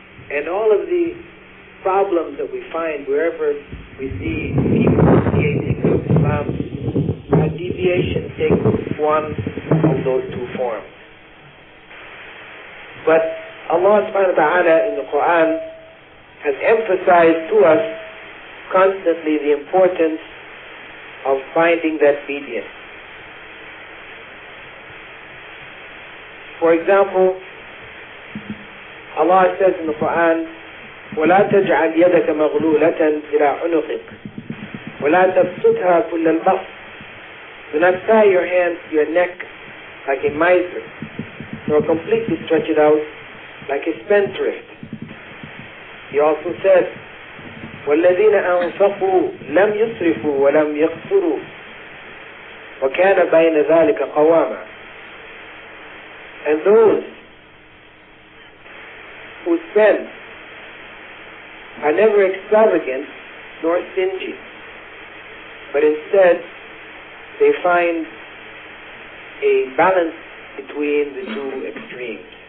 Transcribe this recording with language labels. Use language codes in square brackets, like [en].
[en] And all of the problems that we find wherever we see people deviating from Islam, that deviation takes one of those two forms. But Allah subhanahu wa ta'ala in the Quran has emphasized to us constantly the importance of finding that median. For example, Allah says in the Quran, [ar] وَلَا تَجْعَلْ يَدَكَ مَغْلُولَةً إِلَىٰ عُنُقِكَ وَلَا تَبْسُطْهَا كُلَّ الْبَسْطِ. [en] Do not tie your hand to your neck like a miser, nor completely stretch it out like a spendthrift. He also said, [ar] وَالَّذِينَ أَنفَقُوا لَمْ يُسْرِفُوا وَلَمْ يَقْتُرُوا وَكَانَ بَيْنَ ذَلِكَ قَوَامًا. [en] And those who spend are never extravagant nor stingy, but instead they find a balance between the two extremes.